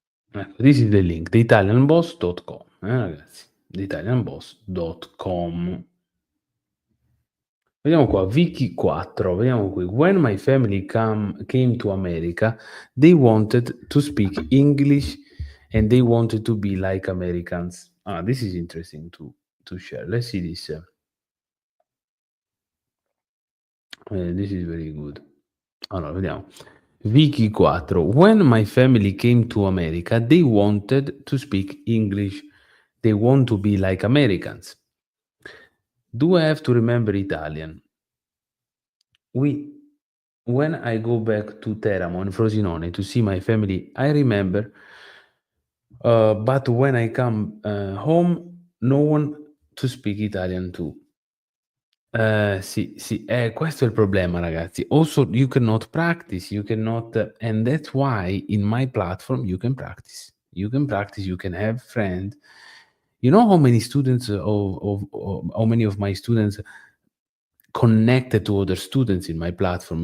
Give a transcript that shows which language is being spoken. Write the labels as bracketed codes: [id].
[en] Ecco, this is the link, theitalianboss.com, ragazzi. [it] Theitalianboss.com. Vediamo qua, Vicky 4, vediamo qui. [en] When my family came to America, they wanted to speak English and they wanted to be like Americans. Ah, this is interesting to share. Let's see this. This is very good. [it] Allora, vediamo. [en] Vicky 4. When my family came to America, they wanted to speak English. They want to be like Americans. Do I have to remember Italian? When I go back to Teramo in Frosinone to see my family, I remember, but when I come home, no one to speak Italian too. [it] Sì, sì, questo è il problema ragazzi. [en] Also you cannot practice, you cannot and that's why in my platform you can practice. You can practice, you can have friends. You know how many students of how many of my students connected to other students in my platform?